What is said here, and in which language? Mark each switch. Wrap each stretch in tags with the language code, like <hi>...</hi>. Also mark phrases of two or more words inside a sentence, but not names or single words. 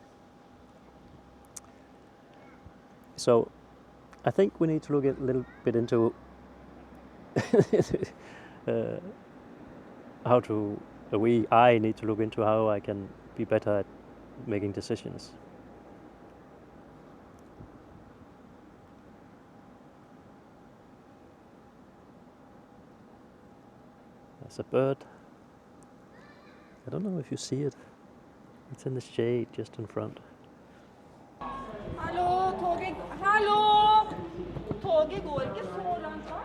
<en>So I think we need to look a little bit into I need to look into how I can be better at making decisions. There's a bird. I don't know if you see it. It's in the shade just in front.</en> <no>Hallo, hallo! Toget går ikke så langt bak.</no>